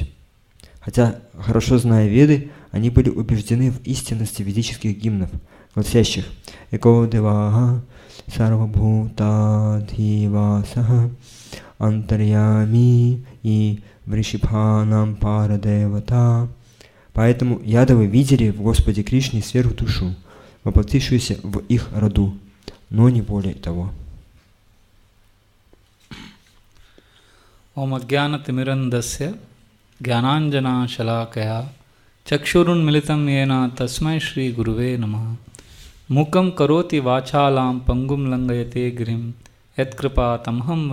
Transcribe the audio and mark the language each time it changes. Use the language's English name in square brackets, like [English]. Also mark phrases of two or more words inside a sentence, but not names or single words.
[Russian] Хотя, хорошо зная Веды, они были убеждены в истинности ведических гимнов, гласящих [Sanskrit] «एको देवः सर्वभूताधिवासः अन्तर्यामी इ वृषिभानम् परदेवता». [Russian] Поэтому ядовы видели в Господе Кришне сверхдушу, воплотившуюся в их роду, но не более того. [Sanskrit] ॐ अज्ञान तिमिरान्धस्य ज्ञानाञ्जन शलाकया चक्षुरुन् मीलितम् येन तस्मै श्री गुरवे नमः मूकं करोति वाचालं पङ्गुं लङ्घयते गिरिम् यत् कृपा तमहम्